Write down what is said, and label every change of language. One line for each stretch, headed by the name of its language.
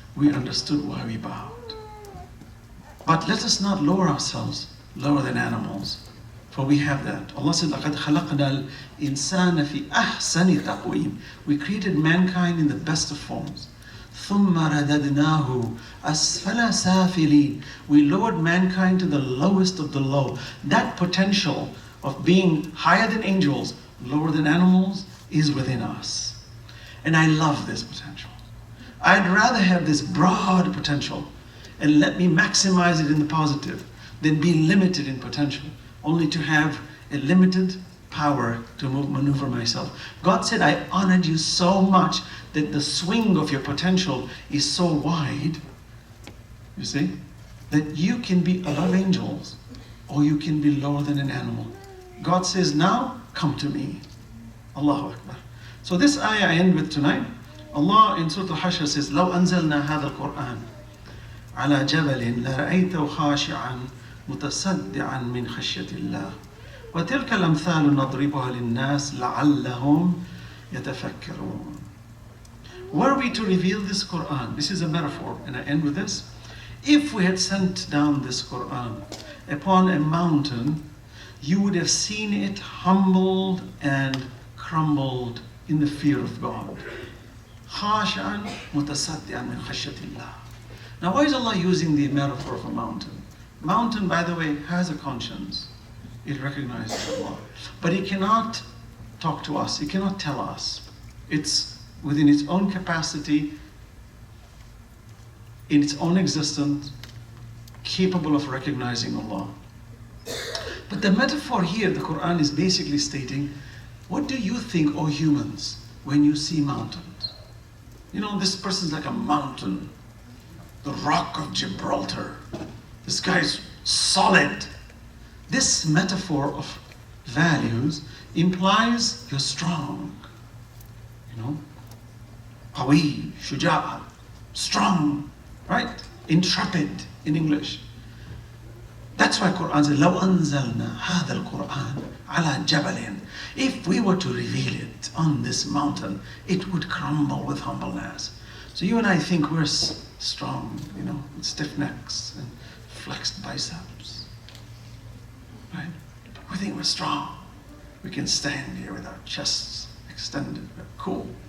English: We understood why we bowed. But let us not lower ourselves lower than animals, for we have that. Allah said,
Arabic: لَقَدْ خَلَقْنَا الْإِنسَانَ فِي أَحْسَنِ تَقْوِيمٍ.
English: We created mankind in the best of forms.
Arabic: ثُمَّ رَدَدْنَاهُ أَسْفَلَ سَافِلِينَ.
English: We lowered mankind to the lowest of the low. That potential of being higher than angels, lower than animals, is within us. And I love this potential. I'd rather have this broad potential and let me maximize it in the positive than be limited in potential, only to have a limited power to maneuver myself. God said, I honored you so much that the swing of your potential is so wide, you see, that you can be above angels or you can be lower than an animal. God says, now come to me. Allahu Akbar. So this ayah I end with tonight. Allah in Surah Al-Hashr says,
Arabic: لو أنزلنا هذا القرآن على جبل لرأيته خاشعا متصدعا من خشية الله وتلك الأمثال نضربها للناس لعلهم يتفكرون.
English: Were we to reveal this Quran, this is a metaphor, and I end with this. If we had sent down this Quran upon a mountain, you would have seen it humbled and crumbled in the fear of God.
Arabic: خاشعا متصدعا من خشية الله.
English: Now, why is Allah using the metaphor of a mountain? Mountain, by the way, has a conscience. It recognizes Allah. But it cannot talk to us. It cannot tell us. It's within its own capacity, in its own existence, capable of recognizing Allah. But the metaphor here, the Quran is basically stating, what do you think, O humans, when you see mountains? You know, this person's like a mountain, the rock of Gibraltar. This guy's solid. This metaphor of values implies you're strong. You know,
Arabic: qawi, shuja'a,
English: strong, right? Intrepid in English. That's why Quran says,
Arabic: لو أنزلنا هذا القرآن على جبل.
English: If we were to reveal it on this mountain, it would crumble with humbleness. So you and I think we're strong, you know, with stiff necks and flexed biceps, right? We think we're strong. We can stand here with our chests extended. We're cool.